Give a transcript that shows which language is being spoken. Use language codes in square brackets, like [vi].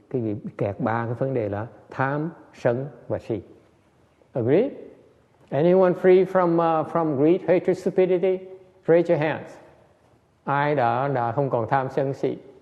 [vi] Quý vị bị kẹt ba cái vấn đề là tham, sân và si. [en] Agree? Anyone free from greed, hatred, stupidity? Raise your hands. [vi] Ai đã không còn tham sân si?